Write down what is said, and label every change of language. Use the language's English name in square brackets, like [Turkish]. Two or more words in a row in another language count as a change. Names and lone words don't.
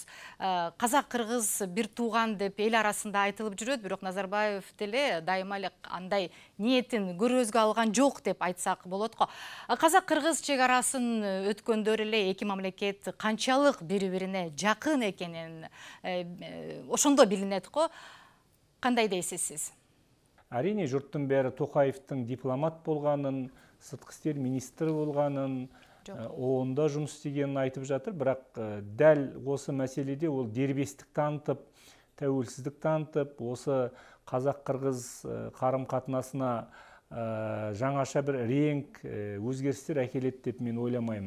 [Kyrgyz] Казак-кыргыз бир тууган деп эл арасында айтылып жүрөт, бирок Назарбаев деле дайыма эле андай ниетин көрөзгө алган жок деп айтсак болот го. Казак-кыргыз чек арасын өткөндөр эле эки мамлекет канчалык бири-бирине жакын экенин ошондо билинет го. Кандай дейсиз сиз? [Kazakh] Әрине, жұрттың бәрі Тоқаевтың дипломат болғанын, сыртқы істер министрі болғанын, онда жұмыс істегенін айтып жатыр, бірақ дәл осы мәселеде ол дербестік танытып, тәуелсіздік танытып, осы қазақ-қырғыз қарым-қатынасына жаңаша бір реңк өзгерістер әкеледі деп мен ойламаймын.